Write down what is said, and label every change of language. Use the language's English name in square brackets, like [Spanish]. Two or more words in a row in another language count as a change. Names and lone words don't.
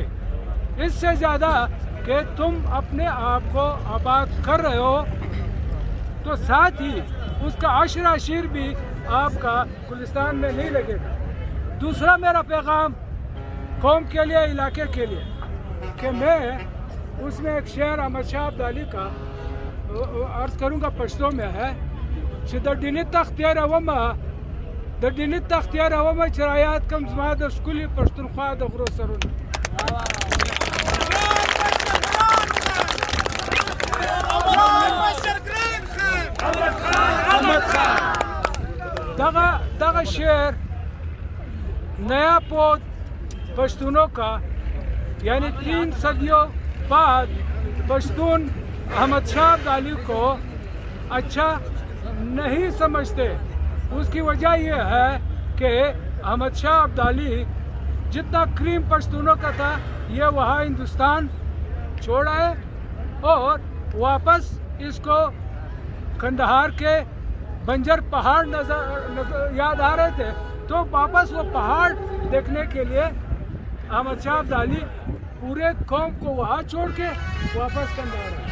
[Urdu] اس سے زیادہ کہ تم اپنے آپ کو آباد کر رہے ہو تو ساتھ ہی اس کا عشر عشیر بھی آپ کا گلستان میں نہیں لگے گا۔ دوسرا میرا پیغام قوم کے لیے، علاقے کے لیے، کہ میں اس میں ایک شعر احمد شاہ عبدالی کا عرض کروں گا، پشتو میں ہے [Pashto] چې د ډیني تخت یې رومه، د ډیني تخت یې رومه چې رایاد کم زما د ښکلي پښتونخوا د غرو سرونه۔ دغه شعر [Urdu] نیا پود پشتونوں کا، یعنی 3 صدیوں بعد پشتون احمد شاہ عبدالی کو اچھا نہیں سمجھتے۔ اس کی وجہ یہ ہے کہ احمد شاہ عبدالی جتنا کریم پشتونوں کا تھا یہ وہاں ہندوستان چھوڑا ہے اور واپس اس کو کندہار کے بنجر پہاڑ یاد آ رہے تھے، تو واپس وہ پہاڑ دیکھنے کے لیے احمد شاہ عبدالی پورے قوم کو وہاں چھوڑ کے واپس کندہار آئے۔